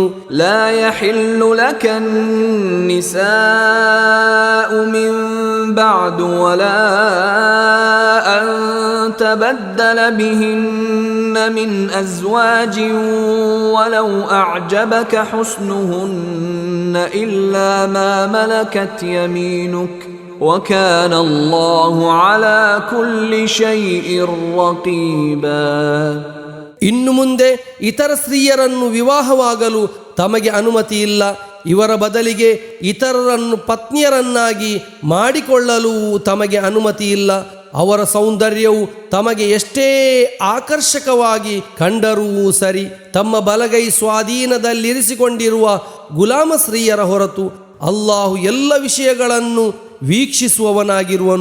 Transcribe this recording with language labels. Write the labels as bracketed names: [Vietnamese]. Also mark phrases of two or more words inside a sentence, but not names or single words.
[Arabic] لا يحل لك النساء من بعد ولا أن تبدل بهن من أزواج ولو أعجبك حسنهن إلا ما ملكت يمينك وكان الله على كل شيء رقيبا. [Kannada] ಇನ್ನು ಮುಂದೆ ಇತರ ಸ್ತ್ರೀಯರನ್ನು ವಿವಾಹವಾಗಲು ತಮಗೆ ಅನುಮತಿ ಇಲ್ಲ. ಇವರ ಬದಲಿಗೆ ಇತರರನ್ನು ಪತ್ನಿಯರನ್ನಾಗಿ ಮಾಡಿಕೊಳ್ಳಲು ತಮಗೆ ಅನುಮತಿ ಇಲ್ಲ. ಅವರ ಸೌಂದರ್ಯವು ತಮಗೆ ಎಷ್ಟೇ ಆಕರ್ಷಕವಾಗಿ ಕಂಡರೂ ಸರಿ, ತಮ್ಮ ಬಲಗೈ ಸ್ವಾಧೀನದಲ್ಲಿರಿಸಿಕೊಂಡಿರುವ ಗುಲಾಮ ಸ್ತ್ರೀಯರ ಹೊರತು ಅಲ್ಲಾಹು ಎಲ್ಲ ವಿಷಯಗಳನ್ನು ವೀಕ್ಷಿಸುವವನಾಗಿರುವನು.